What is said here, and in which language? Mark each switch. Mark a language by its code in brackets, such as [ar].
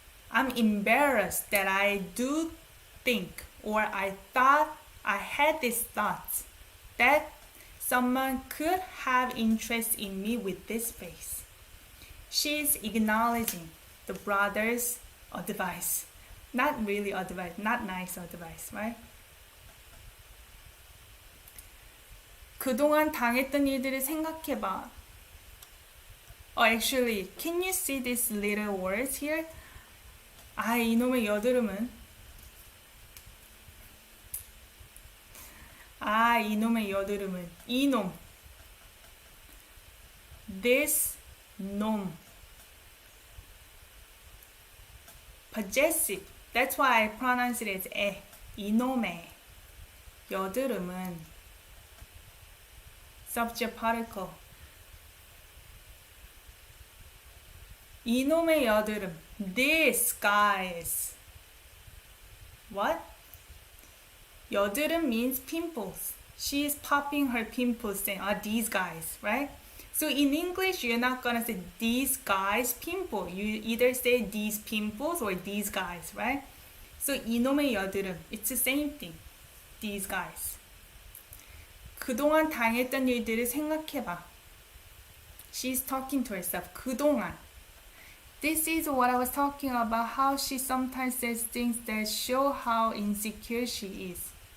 [en] I'm embarrassed that I do think, or I thought, I had these thoughts that someone could have interest in me with this face. She's acknowledging the brother's advice. Not really advice, not nice advice, right? [ko] 그동안 당했던 일들을 생각해봐. [en] Oh, actually, can you see these little words here? [ko] 아, 이놈의 여드름은. 아, 이놈의 여드름은. 이놈. [en] This 놈. Possessive. That's why I pronounce it as 에. [ko] 이놈의 여드름은. [en] Subject particle. [ko] 이놈의 여드름. [en] These guys. What? 여드름 means pimples. She is popping her pimples saying, these guys, right? So in English, you're not gonna say these guys pimple. You either say these pimples or these guys, right? So [ko] 이놈의 여드름. [en] It's the same thing. These guys. [ko] 그동안 당했던 일들을 생각해봐. [en] She's talking to herself. [ko] 그동안. [en] This is what I was talking about, how she sometimes says things that show how insecure she is.